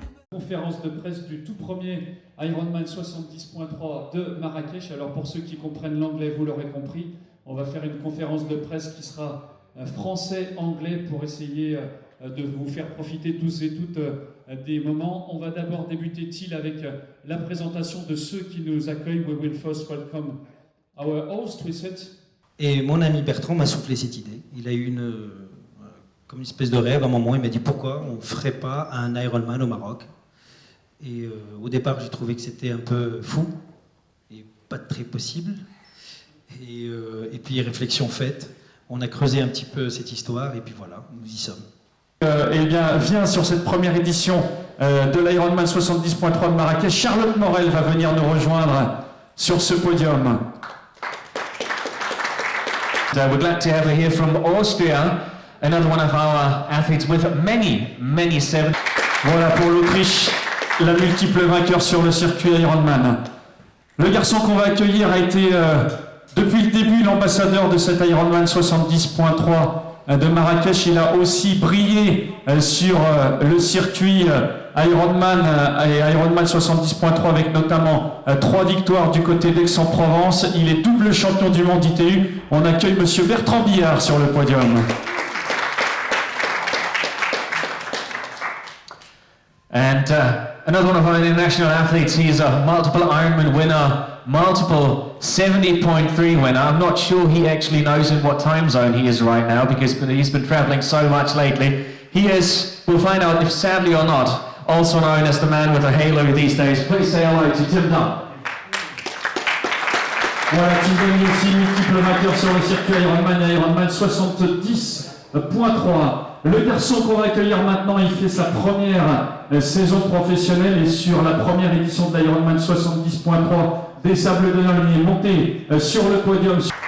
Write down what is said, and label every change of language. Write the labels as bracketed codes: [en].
[fr] Conférence de presse du tout premier Ironman 70.3 de Marrakech. Alors pour ceux qui comprennent l'anglais, vous l'aurez compris, on va faire une conférence de presse qui sera français-anglais pour essayer de vous faire profiter tous et toutes des moments. On va d'abord débuter avec la présentation de ceux qui nous accueillent. [en] We will first welcome our host with it. [fr] Et mon ami Bertrand m'a soufflé cette idée. Il a eu comme une espèce de rêve à un moment. Il m'a dit pourquoi on ne ferait pas un Ironman au Maroc. Et au départ, j'ai trouvé que c'était un peu fou et pas très possible. Et puis, réflexion faite, on a creusé un petit peu cette histoire et puis voilà, nous y sommes. Eh bien, vient sur cette première édition de l'Ironman 70.3 de Marrakech. Charlotte Morel va venir nous rejoindre sur ce podium. [en] I would like to have hear from Austria, another one of our athletes with many seven. [fr] Voilà pour l'Autriche, la multiple vainqueur sur le circuit Ironman. Le garçon qu'on va accueillir a été depuis le début l'ambassadeur de cet Ironman 70.3 de Marrakech. Il a aussi brillé sur le circuit Ironman et Ironman 70.3 avec notamment 3 victoires du côté d'Aix-en-Provence. Il est double champion du monde ITU. On accueille monsieur Bertrand Billard sur le podium. [en] And another one of our international athletes, he's a multiple Ironman winner, multiple 70.3 winner. I'm not sure he actually knows in what time zone he is right now because he's been traveling so much lately. He is, we'll find out if sadly or not, also known as the man with a halo these days. Please say hello to Tim Dunn. [fr] Voilà, Tim Dunn aussi multiple vainqueur sur le circuit Ironman et Ironman 70.3. Le garçon qu'on va accueillir maintenant, il fait sa première saison professionnelle et sur la première édition de l'Ironman 70.3 des Sables d'Olonne, il est monté sur le podium.